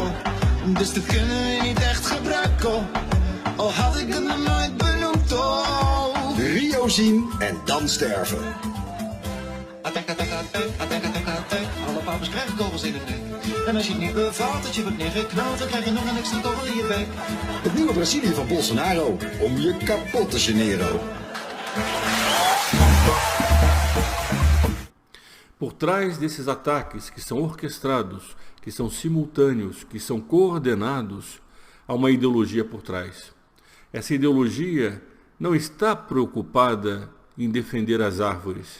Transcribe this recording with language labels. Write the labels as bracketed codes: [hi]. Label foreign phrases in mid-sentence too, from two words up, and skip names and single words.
[nl] Dus dit kunnen we niet echt gebruiken. Al had ik het nog nooit benoemd, oh. De Rio zien en dan sterven. Alle papers krijgen kogels in hun nek. En als je het niet bevalt dat je wordt neergeknald, dan krijg je nog een extra kogel in je bek. Het nieuwe Brazilië van Bolsonaro. Om je kapot te generen. [pt] Por trás desses ataques que são orquestrados, que são simultâneos, que são coordenados, há uma ideologia por trás. Essa ideologia não está preocupada em defender as árvores.